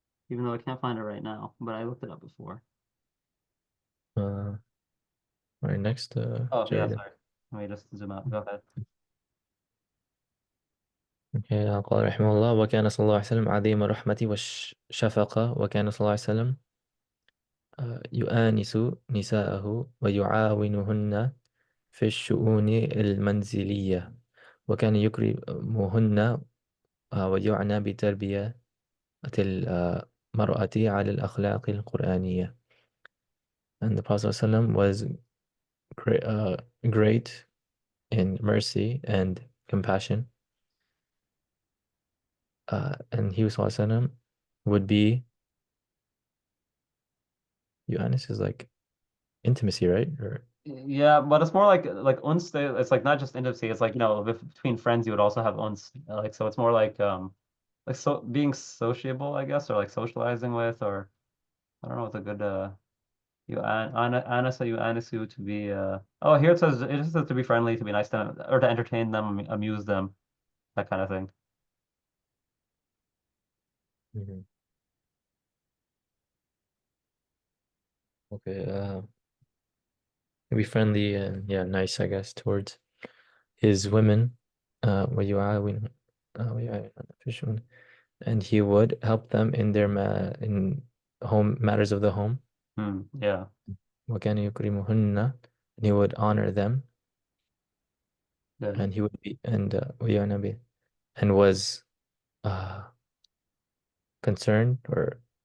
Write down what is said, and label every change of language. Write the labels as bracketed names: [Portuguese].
[English] Even though I can't find it right now, but I looked it up before. Uh, all right, next, Oh yeah, Jared. sorry. Let me just zoom out. Go ahead. [Arabic] Okay, قال رحمه الله وكان صلى الله عليه وسلم عظيم الرحمة والشفقة وكان صلى الله عليه وسلم يؤانس نساءه ويعاونهن في الشؤون المنزلية وكان يكرمهن ويعنى بتربية المرأة على الأخلاق القرآنية. [English] And the Prophet ﷺ was great in mercy and compassion. And he ﷺ would be, Yuanis is like intimacy, right? Or Yeah, but it's more like uns. It's like not just intimacy. It's like between friends you would also have uns. Like so, it's more like so being sociable, I guess, or like socializing with, or I don't know what's a good anasa you anisu to be oh here it just says to be friendly, to be nice to them, or to entertain them, amuse them, that kind of thing. Mhm. Okay, be friendly and yeah, nice, I guess, towards his women. [Arabic] ويعاون ويعاون في الشؤون. [English] And he would help them in their in home matters of the home. Yeah, [Arabic] وكان يكرمهن, [English] and he would honor them, good. and he would be [Arabic] ويعنى به, [English] and was uh, concerned or